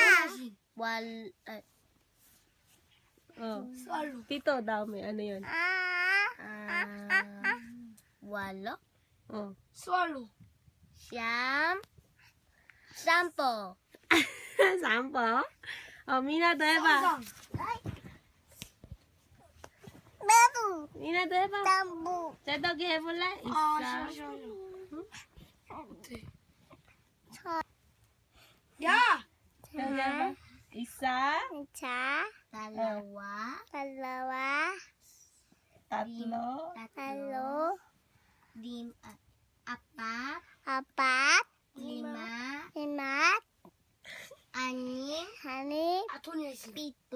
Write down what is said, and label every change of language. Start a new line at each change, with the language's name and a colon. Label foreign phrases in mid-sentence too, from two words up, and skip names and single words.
Filipino: Pito daw, may ano yun? walo, Swallow. siyam, sampo. Sampo?
Korean: Mina 더 해봐. 미나 더 해봐. 제덕이 해볼래? 야! 여기 해봐.
Filipino: Isa, Isa, dalawa, tatlo, tatlo, apat, lima, anim, 아토니아스.